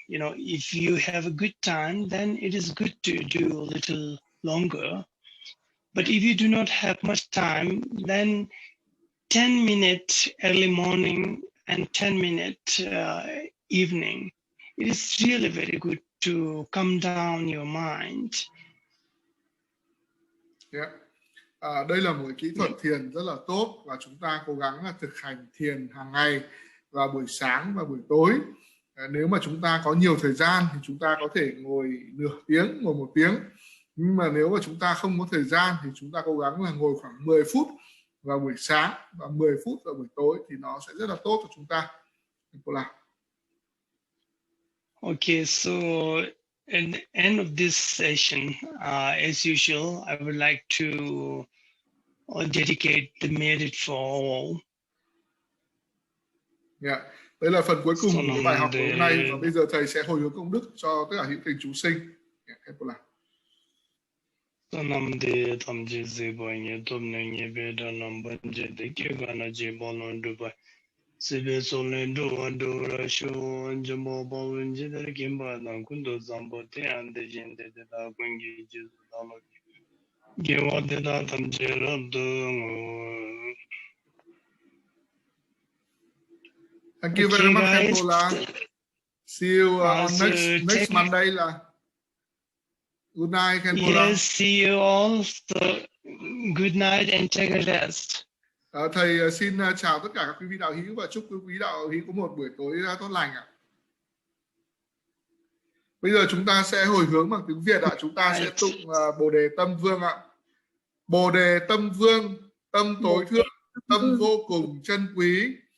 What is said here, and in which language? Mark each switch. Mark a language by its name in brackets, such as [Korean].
[English] You know, if you have a good time, then it is good to do a little longer. But if you do not have much time, then 10 minutes early morning and 10 minutes evening, it is really very good to calm down your mind. Yeah. [Vietnamese] Đây là một kỹ thuật thiền rất là tốt và chúng ta cố gắng là thực hành thiền hàng ngày vào buổi sáng và buổi tối. Nếu mà chúng ta có nhiều thời gian thì chúng ta có thể ngồi nửa tiếng, ngồi 1 tiếng. Nhưng mà nếu mà chúng ta không có thời gian thì chúng ta cố gắng là ngồi khoảng 10 phút vào buổi sáng và 10 phút vào buổi tối thì nó sẽ rất là tốt cho chúng ta. [English] Okay, so at the end of this session, as usual, I would like to dedicate the merit for all. Yeah. [Vietnamese] Đây là phần cuối cùng của bài học của hôm nay và bây giờ thầy sẽ hồi hướng công đức cho tất cả những thầy chúng sinh. Khenpo làm. Nam de tam je se bo nye tom ne nye be da nam ban je de ke ga na je bo non du ba se be so le do do ra shu je mo bo wen je de ke ba na kun do zam bo te an de jin de da kun gi je da lo ge wa de da tam je ra do ngo. [English] Thank you very Okay, much, guys. Khenpo la. See you on So next Monday là. Good night, Khenpo la. Yes, see you all. So, good night and take a rest. [Vietnamese] Thầy xin chào tất cả các quý vị đạo hữu và chúc quý vị đạo hữu có một buổi tối tốt lành ạ. Bây giờ chúng ta sẽ hồi hướng bằng tiếng Việt ạ. Chúng ta sẽ tụng Bồ đề Tâm Vương ạ. Bồ đề Tâm Vương, tâm tối thượng, tâm vô cùng chân quý.